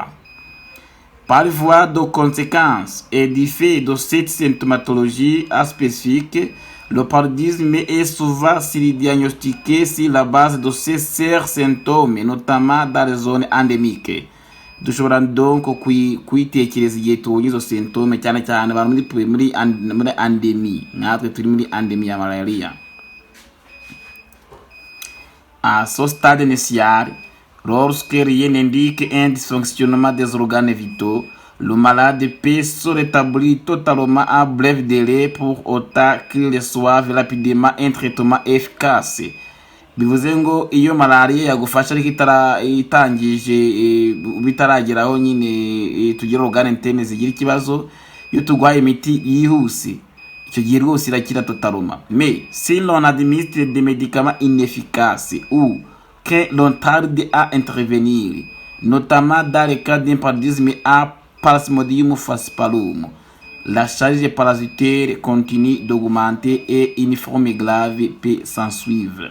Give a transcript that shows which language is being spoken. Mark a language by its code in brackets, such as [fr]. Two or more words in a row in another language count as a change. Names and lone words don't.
[fr] Par voie de conséquence et du fait de cette symptomatologie spécifique, le paludisme est souvent diagnostiqué sur la base de ces symptômes, notamment dans les zones endémiques. [rw] Dushobora donc kwitekereza igihe tubonye izo symptômes cyane cyane abantu muri endémie, natwe turi muri endémie ya malaria. [fr] À ce stade initial, lorsque rien n'indique un dysfonctionnement des organes vitaux, le malade peut se rétablir totalement à bref délai pour autant qu'il reçoive rapidement un traitement efficace. [rw] Bivuze ngo iyo malaria yagufasha ariko itangije bitarageraho nyine tugira [fr] organe interne [rw] zigira ikibazo, iyo tugwaye imiti yihuse icyo gihe rwose irakira totalement. [fr] Mais si l'on administre des médicaments inefficaces ou que l'on tarde à intervenir, notamment dans le cas d'un paludisme à Plasmodium falciparum, la charge parasitaire continue d'augmenter et une forme grave peut s'ensuivre.